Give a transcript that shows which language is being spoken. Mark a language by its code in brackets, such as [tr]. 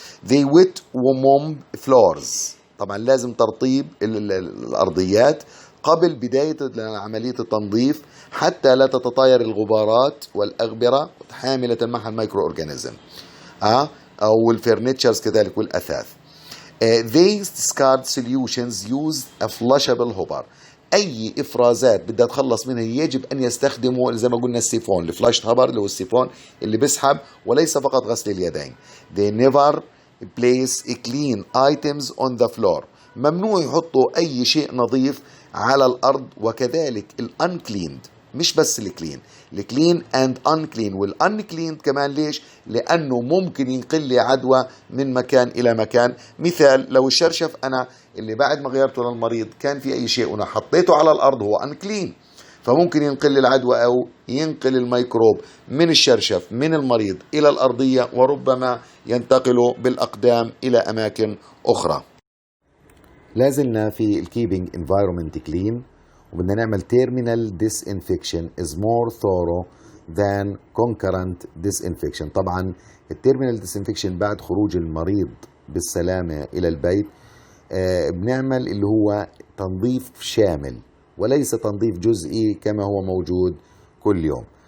[en] They wet warm floors، [ar] طبعا لازم ترطيب الأرضيات قبل بداية عملية التنظيف حتى لا تتطاير الغبارات والأغبرة حاملة معها الميكرو أورجانيزم أو الفرنتشرز كذلك والأثاث. [en] They discard solutions use a flushable hopper. [ar] أي إفرازات بدها تخلص منها يجب أن يستخدموا زي ما قلنا السيفون الفلاش هوبر اللي هو السيفون اللي بيسحب وليس فقط غسل اليدين. [en] They never place clean items on the floor. [ar] ممنوع يحطوا أي شيء نظيف على الأرض، وكذلك uncleaned مش بس الكلين [en] and unclean unclean [ar] كمان. ليش؟ لأنه ممكن ينقل لي عدوى من مكان إلى مكان. مثال لو الشرشف أنا اللي بعد ما غيرته للمريض كان في أي شيء وأنا حطيته على الأرض هو unclean، فممكن ينقل العدوى أو ينقل الميكروب من الشرشف من المريض إلى الأرضية، وربما ينتقل بالأقدام إلى أماكن أخرى. لازلنا في [en] الكيبنج environment clean، [ar] وبدنا نعمل [en] terminal disinfection is more thorough than concurrent disinfection. [ar] طبعا التيرمينال disinfection بعد خروج المريض بالسلامة إلى البيت بنعمل اللي هو تنظيف شامل وليس تنظيف جزئي كما هو موجود كل يوم.